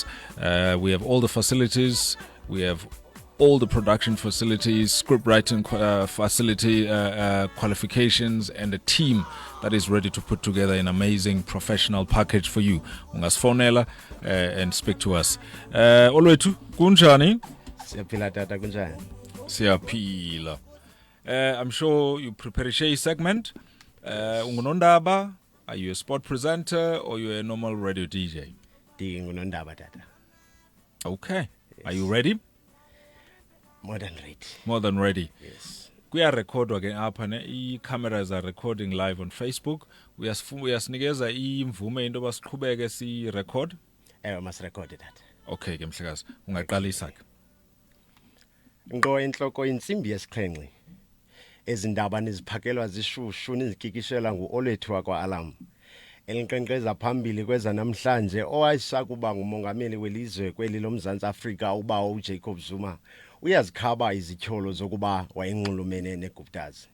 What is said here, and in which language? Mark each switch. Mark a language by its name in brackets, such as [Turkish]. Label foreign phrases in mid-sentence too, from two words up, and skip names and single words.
[English] We have all the facilities. We have all the production facilities, script writing facility qualifications, and a team that is ready to put together an amazing professional package for you. Ungasfonela and speak to us. [Xhosa] Olwethu kunjani? Siyaphila tata kunjani? Siyaphila. [English] I'm sure you prepare a segment. Ungunondaba, are you a sport presenter or you a normal radio DJ? [Xhosa] Ngunondaba tata. [English] Okay. Yes. Are you ready? More than ready. More than ready. Yes. [Xhosa] Kuyarekhodwa ke apha ne [English] i-cameras are recording live on Facebook. [Xhosa] Uyasinikeza imvume into basiqhubeke si record? [English] Must record that. [Xhosa] Okay ke mhlekazi, ungaqalisa ke. Ngo inhloko insimbi yesixhenxe. Ezindaba niziphakelwa zishushu nizikikishela nguOlethu wakwa-Alarm. Elinqenqeza phambili kweza namhlanje owayesakuba ngumongameli welizwe kweli loMzantsi Afrika uba uJacob Zuma uyazikhaba izityholo zokuba wayenxulumene neGupta's.